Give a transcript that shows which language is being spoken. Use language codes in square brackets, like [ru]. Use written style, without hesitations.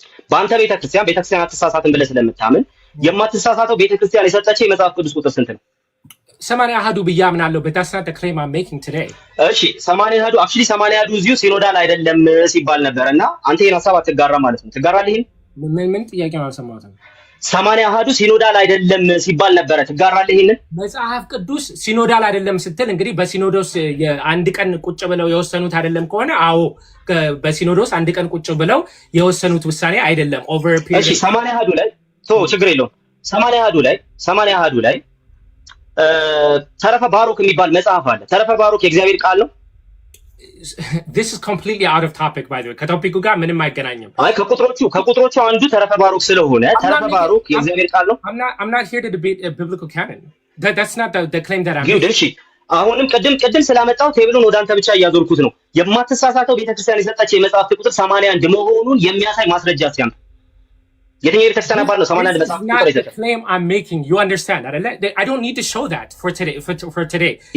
[am] በአንተ ቤተክርስቲያን አትሳሳትም ብለህ ስለምታምን የማትሳሳተው ቤተክርስቲያን የሰጠች የመጽሐፍ ቅዱስ ቁጥር ስንት ነው? 80 አሐዱ ብዬ አምናለሁ። [en] but that's not the claim I'm making today. [am] እሺ 80 አሐዱ actually 80 አሐዱ እዚሁ ሲኖዳል አይደለም ሲባል ነበርና አንተ ይሄን ሐሳብ አትጋራ ማለት ነው። ትጋራለህ? ምን ጥያቄ ነው አልሰማሁትም። 80 አሐዱ ሲኖዳል አይደለም ሲባል ነበር። ትጋራለህ? ይሄንን መጽሐፍ ቅዱስ ሲኖዳል አይደለም ስትል እንግዲህ በሲኖዶስ አንድ ቀን ቁጭ ብለው የወሰኑት አይደለም ከሆነ አዎ በሲኖዶስ አንድ ቀን ቁጭ ብለው የወሰኑት ውሳኔ አይደለም [en] over a period። [am] እሺ 80 አሐዱ ላይ ችግር የለውም። 80 አሐዱ ላይ ተረፈ ባሮክ የሚባል መጽሐፍ አለ። ተረፈ ባሮክ የእግዚአብሔር ቃል ነው። [en] This is completely out of topic by the way. [am] ከቶፒኩ ጋር ምንም አይገናኝም። አይ ከቁጥሮቹ አንዱ ተረፈ ባሮክ ስለሆነ ተረፈ ባሮክ የእግዚአብሔር ቃል ነው። [en] I'm not here to debate a biblical canon. That's not the claim that I'm making. [am] እሺ አሁንም ቅድም ስላመጣው ቴብሉን ወደ አንተ ብቻ እያዞርኩት ነው። የማትሳሳተው ቤተክርስቲያን የሰጠች የመጽሐፍት ቁጥር 81 መሆኑን የሚያሳይ ማስረጃ ሲያም የትኛው ቤተክርስቲያን አባል ነው 81 መጽሐፍ ቁጥር የሰጠ? [en] claim I'm making. You understand [am] አይደለ? [en] I don't need to show that for today.